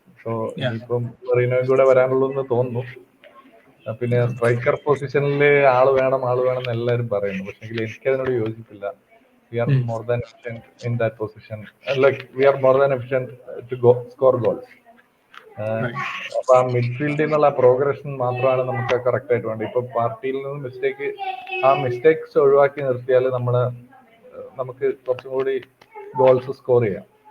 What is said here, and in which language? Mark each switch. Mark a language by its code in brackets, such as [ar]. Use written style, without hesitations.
[ml] So ഇനിയിപ്പം മെറീനോയും കൂടെ വരാനുള്ളൂ എന്ന് തോന്നുന്നു. പിന്നെ സ്ട്രൈക്കർ പൊസിഷനിൽ ആള് വേണം എന്ന് എല്ലാവരും പറയുന്നു. പക്ഷെ എനിക്കതിനോട് യോജിപ്പില്ല. [en] We are more than efficient in that position. Like we are more than efficient to score goals. [ml] അപ്പൊ ആ മിഡ്ഫീൽഡിൽ നിന്നുള്ള പ്രോഗ്രഷൻ മാത്രമാണ് നമുക്ക് കറക്റ്റ് ആയിട്ട് വേണ്ടത്. ഇപ്പൊ പാർട്ടിയിൽ നിന്ന് മിസ്റ്റേക്സ് ഒഴിവാക്കി നിർത്തിയാൽ നമുക്ക് കുറച്ചും കൂടി ഗോൾസ് സ്കോർ ചെയ്യാം.